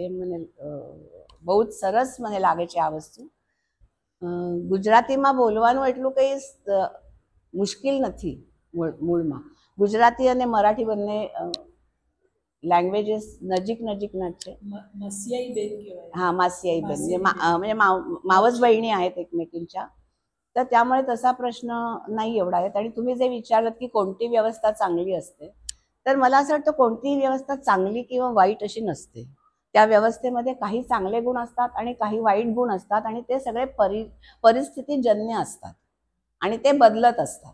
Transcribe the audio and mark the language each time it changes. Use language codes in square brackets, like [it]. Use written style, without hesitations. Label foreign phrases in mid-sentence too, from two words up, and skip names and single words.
[gu] મને બહુ જ સરસ મને લાગે છે આ વસ્તુ. ગુજરાતીમાં બોલવાનું એટલું કંઈ મુશ્કેલ નથી મૂળમાં. गुजराती અને મરાઠી બંને લેંગ્વેજીસ નજીક નજીકના જ છે. મસિયાઈ બેન કહેવાય. હા, માસિયાઈ બેન [mr] मासियाई म्हणजे मावस बहिणी आहेत एकमेकींच्या. तर त्यामुळे तसा प्रश्न नाही एवढा आहेत. आणि तुम्ही जे विचारलं की कोणती व्यवस्था चांगली असते, तर मला असं वाटतं कोणतीही व्यवस्था चांगली किंवा वाईट अशी नसते. त्या व्यवस्थेमध्ये काही चांगले गुण असतात आणि काही वाईट गुण असतात आणि ते सगळे परिस्थितीजन्य असतात आणि ते बदलत असतात.